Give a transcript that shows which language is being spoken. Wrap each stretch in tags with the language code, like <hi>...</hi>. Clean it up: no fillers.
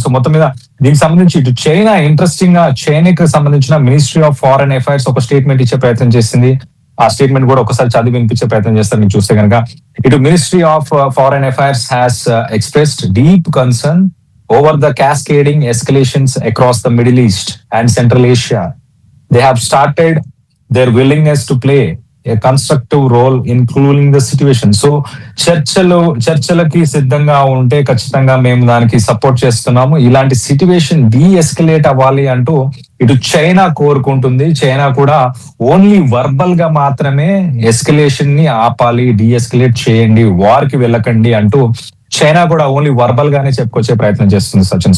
<te>So మొత్తం మీద దీనికి సంబంధించి ఇటు చైనా ఇంట్రెస్టింగ్ గా చైనాకి సంబంధించిన మినిస్ట్రీ ఆఫ్ ఫారెన్ అఫైర్స్ ఒక స్టేట్మెంట్ ఇచ్చే ప్రయత్నం చేసింది. ఆ స్టేట్మెంట్ కూడా ఒకసారి చదివి వినిపించే ప్రయత్నం చేస్తారు మీకు చూస్తే కనుక.</te> <en>ఇటు ministry of foreign affairs has expressed deep concern over the cascading escalations across the Middle East and Central Asia. They have started their willingness to play a constructive role in cooling the situation.</en> <te>So చర్చలకి సిద్ధంగా ఉంటే ఖచ్చితంగా మేము దానికి support చేస్తున్నాము. ఇలాంటి situation escalate అవ్వాలి అంటూ ఇటు చైనా కోరుకుంటుంది. చైనా కూడా ఓన్లీ వర్బల్ గా మాత్రమే ఎస్కలేషన్ ని ఆపాలి, ఎస్కలేట్ చేయండి, వార్ కి వెళ్ళకండి అంటూ చైనా కూడా ఓన్లీ వర్బల్ గానే చెప్పుకొచ్చే ప్రయత్నం చేస్తుంది సచిన్.</te>